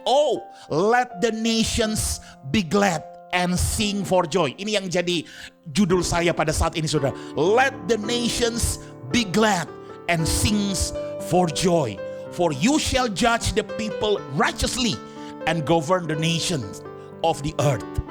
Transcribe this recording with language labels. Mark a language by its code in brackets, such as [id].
[en] Oh, let the nations be glad and sing for joy. [id] Ini yang jadi judul saya pada saat ini, saudara. [en] Let the nations be glad and sing for joy. For you shall judge the people righteously and govern the nations of the earth.